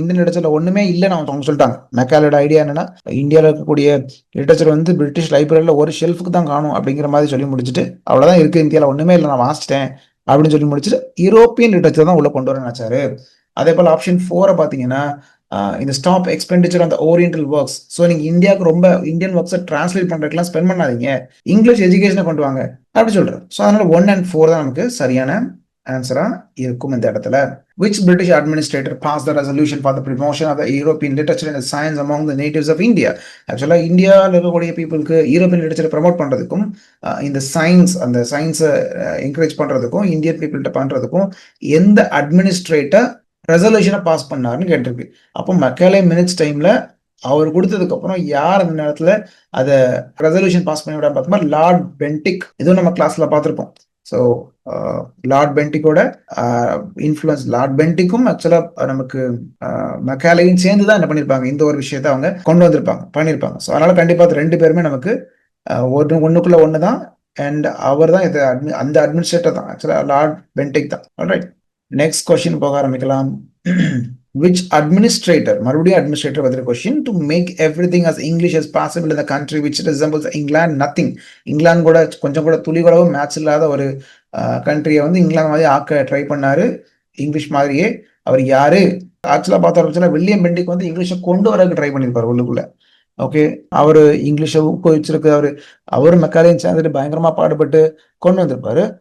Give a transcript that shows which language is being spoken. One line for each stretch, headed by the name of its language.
Tamil: Indian லிட்ரேச்சர்ல ஒண்ணுமே இல்லைன்னு அவங்க சொல்லிட்டாங்க. மெக்காலோட ஐடியா என்னன்னா, இந்தியாவில் இருக்கக்கூடிய லிட்ரேச்சர் வந்து பிரிட்டிஷ் லைப்ரரியில ஒரு ஷெல்ஃபுக்கு தான் காணும் அப்படிங்கிற மாதிரி சொல்லி முடிச்சுட்டு, அவ்வளவுதான் இருக்கு இந்தியாவில் ஒண்ணுமே இல்லை நான் வாசிச்சிட்டேன் அப்படின்னு சொல்லி முடிச்சுட்டு யூரோப்பியன் லிட்ரேச்சர் தான் உள்ள கொண்டு வர நினைச்சாரு. அதே போல ஆப்ஷன் 4 பாத்தீங்கன்னா, இந்த
English: Stop expenditure on the oriental works.
Tamil: So நீங்க இந்தியாவுக்கு ரொம்ப இந்தியன் ஒர்க்ஸை டிரான்ஸ்லேட் பண்றதுக்குலாம் ஸ்பெண்ட் பண்ணாதீங்க, இங்கிலீஷ் எஜுகேஷனை கொண்டு வாங்க அப்படி சொல்றேன். ஸோ அதனால 1 and 4 தான் நமக்கு சரியான ஆன்சரா இருக்கும் இந்த இடத்துல.
English: Which British administrator passed the resolution for the promotion of the European literature and science among the natives of India?
Tamil: ஆக்சுவலா இந்தியாவில் இருக்கக்கூடிய பீப்புளுக்கு யூரோப்பியன் லிட்டரேச்சர் ப்ரமோட் பண்றதுக்கும் இந்த சயின்ஸ் அந்த சயின்ஸை என்கரேஜ் பண்றதுக்கும் இந்தியன் பீப்புள்கிட்ட பண்றதுக்கும் எந்த அட்மினிஸ்ட்ரேட்டர் ரெசல்யூஷனை பாஸ் பண்ணாருன்னு கேட்டிருக்கு. அப்போ மெக்காலே மினிட்ஸ் டைம்ல அவர் கொடுத்ததுக்கு அப்புறம் யார் அந்த நேரத்துல அதை ரெசல்யூஷன் பாஸ் பண்ணி விட பார்த்தோம்னா லார்ட் பென்டிக். இதுவும் நம்ம கிளாஸ்ல பார்த்துருப்போம். ஸோ லார்ட் பென்டிக்கோட இன்ஃப்ளூயன்ஸ், லார்ட் பென்டிக்கும் ஆக்சுவலா நமக்கு மெக்காலேயும் சேர்ந்து தான் என்ன பண்ணியிருப்பாங்க, இந்த ஒரு விஷயத்த அவங்க கொண்டு வந்திருப்பாங்க பண்ணியிருப்பாங்க. ஸோ அதனால கண்டிப்பா 2 பேருமே நமக்கு ஒண்ணுக்குள்ள ஒன்று தான். அண்ட் அவர் தான் இது அந்த அட்மினிஸ்ட்ரேட்டர் தான் ஆக்சுவலா லார்ட் பென்டிக் தான். ஆல்ரைட், நெக்ஸ்ட் கொஸ்டின் போக ஆரம்பிக்கலாம்.
English: Which administrator,
Tamil: மறுபடியும் அட்மினிஸ்ட்ரேட்டர் பதில் question,
English: to make everything as English as possible in the country which resembles England nothing.
Tamil: England கூட கொஞ்சம் கூட துளி கூடவும் மேட்ச் இல்லாத ஒரு கண்ட்ரியை வந்து இங்கிலாந்து மாதிரி ஆக்க ட்ரை பண்ணாரு இங்கிலீஷ் மாதிரியே. அவர் யாரு ஆக்சுவலா பார்த்த ஆரம்பிச்சா வில்லியம் பெண்டிக் வந்து இங்கிலீஷை கொண்டு வரக்கு ட்ரை பண்ணியிருப்பாரு உள்ளுக்குள்ள. ஓகே, அவரு இங்கிலீஷை ஊக்குவிச்சிருக்கு. அவரு மெக்காலையும் சேர்ந்துட்டு பயங்கரமா பாடுபட்டு கொண்டு வந்திருப்பாரு.